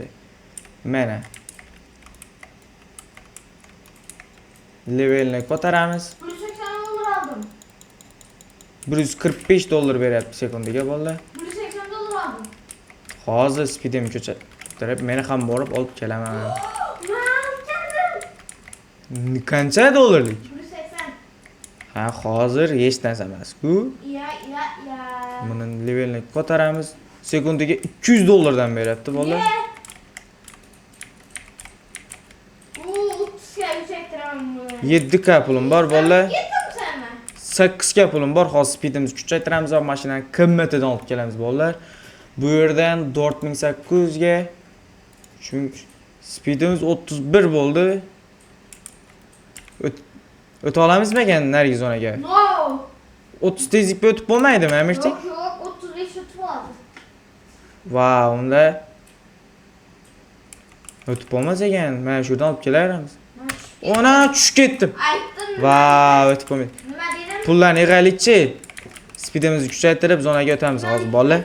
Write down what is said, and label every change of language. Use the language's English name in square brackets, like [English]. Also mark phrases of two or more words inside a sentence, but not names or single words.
[Uzbek] Mana. Levelni ko'taramiz. [Turkish] 180 dollar aldım. [Uzbek] 145 dollar beryapti sekundiga bolalar. [Turkish] 180 dollar aldım. [Uzbek] Hozir speedim ko'tarib, meni ham borib olib kelaman. [Turkish] Ben geldim. [Uzbek] Qancha dollarlik? 180. Ha, hozir hech narsa emas-ku. Ya. Buni levelni ko'taramiz. Sekundiga 200 dollardan beryapti bolalar. [Turkish] Oo, 30 ga yükselttiremem bunu. [Uzbek] 7k pulim bor bolalar. [Turkish] Yettim sana. [Uzbek] 8k pulim bor. Hozir speedimizni kuchaytiramiz va mashinani qimmatidan olib kelamiz bolalar. Bu yerdan 4800 ga chunki speedimiz 31 bo'ldi. O'ta olamizmi ekan narigi zonaga? No. 30 tezlikda o'tib bo'lmaydimi, amirchik? [Turkish] Yok 35 tutup aldım. [Uzbek] Vau, unda o'tib bo'lmas ekan. Mana shu yerdan olib kelaveramiz. Ona tushib ketdim. Aytdim. Vau, o'tib bo'lmaydi. Nima dedim? Pullarni yig'aylikchi. Speedimizni kuchaytirib zonaga o'tamiz hozir bolalar.